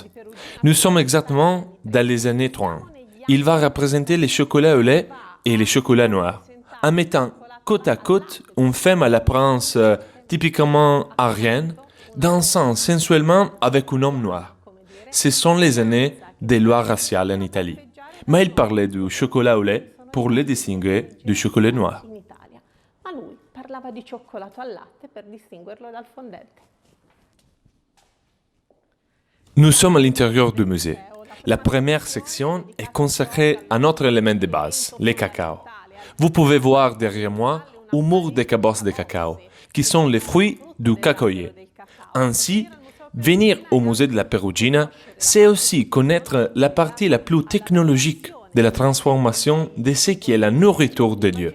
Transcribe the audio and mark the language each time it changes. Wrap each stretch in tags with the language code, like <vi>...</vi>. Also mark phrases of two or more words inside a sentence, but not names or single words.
<fr>Nous sommes exactement dans les années 30. Il va représenter les chocolats au lait et les chocolats noirs, en mettant côte à côte une femme à l'apparence typiquement arienne, dansant sensuellement avec un homme noir. Ce sont les années des lois raciales en Italie. Mais il parlait du chocolat au lait pour le distinguer du chocolat noir.</fr> <it>Ma lui parlava di cioccolato al latte per distinguerlo dal fondente.</it> <fr>Nous sommes à l'intérieur du musée. La première section est consacrée à notre élément de base, le cacao. Vous pouvez voir derrière moi un mur de cabosses de cacao, qui sont les fruits du cacaoyer. Ainsi, venir au musée de la Perugina, c'est aussi connaître la partie la plus technologique de la transformation de ce qui est la nourriture de Dieu.</fr>